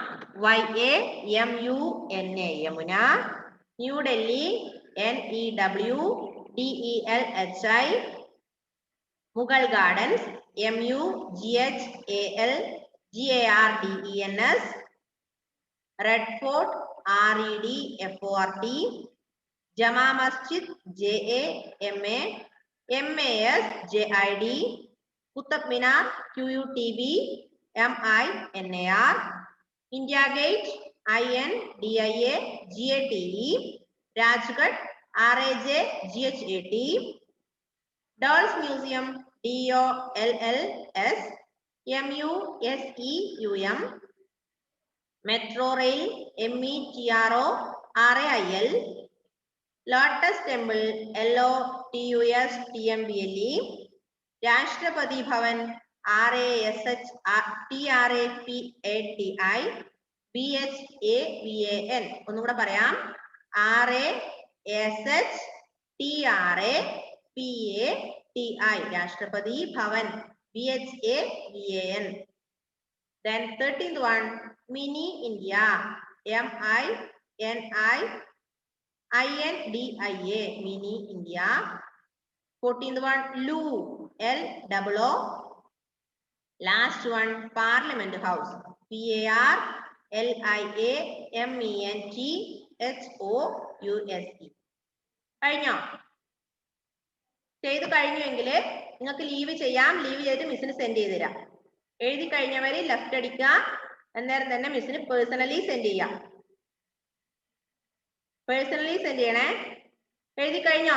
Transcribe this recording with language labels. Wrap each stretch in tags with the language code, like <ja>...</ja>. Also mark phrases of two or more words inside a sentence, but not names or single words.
<en>YAMUNA. Yamuna. New Delhi. NEWDELHI. Mughal Gardens. MUGHALGARDENS. Red Fort. REDFORT. Jama Masjid. JAMA. MASJID. Qutub Minar. QUTB. MINAR. India Gate. INDIA GATE. Rajghat. RAJGHAT. Dolls Museum. DOLLS. MUSEUM. Metro Rail. METRORAIL. Lotus Temple. LOTUSTEMPLE. Rashtrapati Bhavan. RASHTRAPATI. BHAVAN.</en> <ml>ഒന്നും കൂടെ പറയാം.</ml> <en>RASHTRAPATI. Rashtrapati Bhavan. BHAVAN. Then 13th one. Mini India. MINIINDIA. Mini India. 14th one. Loo. LOO. Last one. Parliament House. PARLIAMENT HOUSE.</en> <ml>കഴിഞ്ഞോ? ചെയ്ത് കഴിഞ്ഞുവെങ്കിൽ നിങ്ങൾക്ക് ലീവ് ചെയ്യാം. ലീവ് ചെയ്ത് മിസ്സിന് സെൻഡ് ചെയ്ത് തരാം. എഴുതി കഴിഞ്ഞവര് ലെഫ്റ്റ് അടിക്കുക. അന്നേരം തന്നെ മിസ്സിന്</ml> <en>personally send</en> <ml>ചെയ്യാം.</ml> <en>personally send</en> <ml>ചെയ്യണേ. എഴുതി കഴിഞ്ഞോ?</ml>